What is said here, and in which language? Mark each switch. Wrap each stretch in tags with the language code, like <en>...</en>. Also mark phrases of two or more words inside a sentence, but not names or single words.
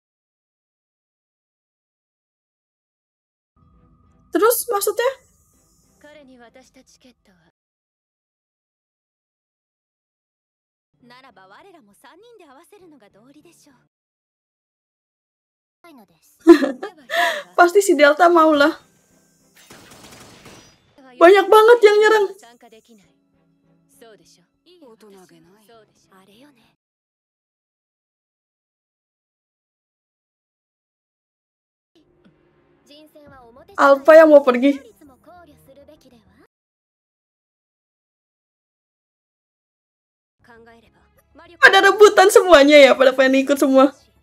<id>Terus maksudnya?</id> <ja>彼に渡したチケットは、ならば我らも3人で合わせるのが道理でしょう。ないのです。</ja> <id>Pasti si Delta mau lah. Banyak banget yang nyerang.</id> <ja>そうでしょ。大人げない。そうでしょ。あれよね。</ja> <id>Alpha yang mau pergi. Pada rebutan semuanya ya, pada pengen ikut semua.</id>